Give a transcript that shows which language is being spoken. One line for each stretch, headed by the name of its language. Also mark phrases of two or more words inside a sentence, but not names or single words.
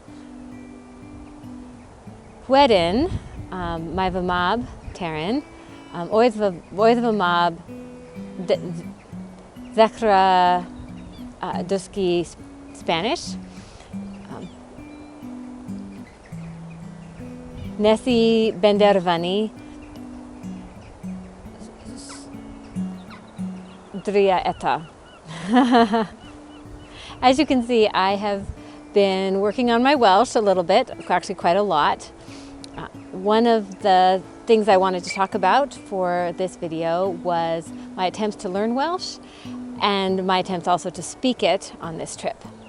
Welsh: Wedyn, mae fy mab, Penrhyn, oedd fy mab ddechrau dysgu Spanish. Nes I benderfynu drio eto.
English: As you can see, I have been working on my Welsh a little bit, actually quite a lot. One of the things I wanted to talk about for this video was my attempts to learn Welsh and my attempts also to speak it on this trip.